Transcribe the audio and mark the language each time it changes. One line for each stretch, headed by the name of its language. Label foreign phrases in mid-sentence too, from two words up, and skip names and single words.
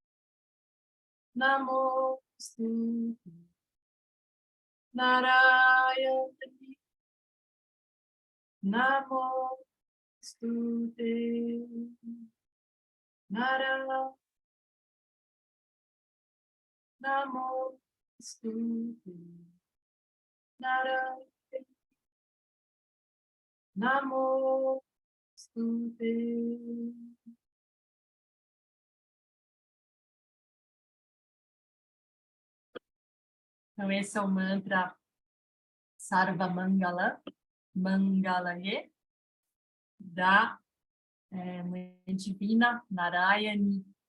Sanskrit: Namostute Narayani Namostute Narayani Namostute Narayani Namostute.
Portuguese: Então, esse é o mantra Sarva Mangala, Mangalaye, da Mãe Divina Narayani.